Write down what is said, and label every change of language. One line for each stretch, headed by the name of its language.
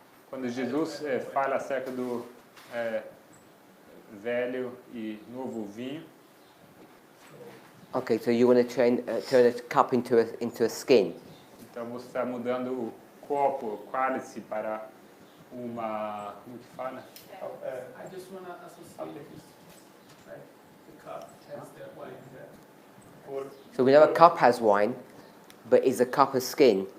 Portuguese: Quando Jesus fala acerca do velho e novo vinho.
English: Okay, so you want to turn a cup into a skin.
Portuguese: Então você está mudando o copo, o cálice para uma, como que fala?
English: I just want to associate this, right? The cup has the wine there. So we know a cup has wine, but is a cup a skin?